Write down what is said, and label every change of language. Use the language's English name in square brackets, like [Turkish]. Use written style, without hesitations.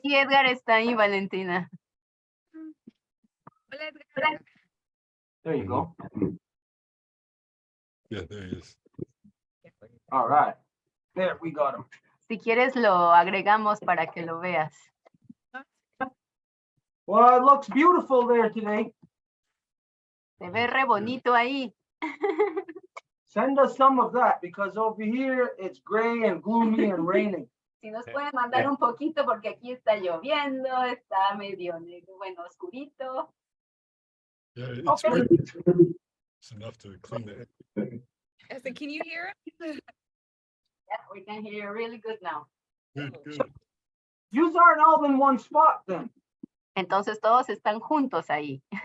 [Spanish] Y Edgar está ahí, Valentina. hola Edgar. [English] There you go. Yeah, there he is. All right. There, we got him. [Spanish] Si quieres lo agregamos para que lo veas. [English] Well, it looks beautiful there today. [Spanish] Se ve re bonito ahí. [English] Send us some of that because over here it's gray and gloomy and raining. [Spanish] Si nos pueden mandar un poquito porque aquí está lloviendo, está medio negro, bueno, oscurito. [English] Yeah, it's Okay. right. It's enough to clean the air. I said, can you hear it? Yeah, we can hear you really good now. Good, good. Yous aren't all in one spot then. [Spanish] Entonces todos están juntos ahí.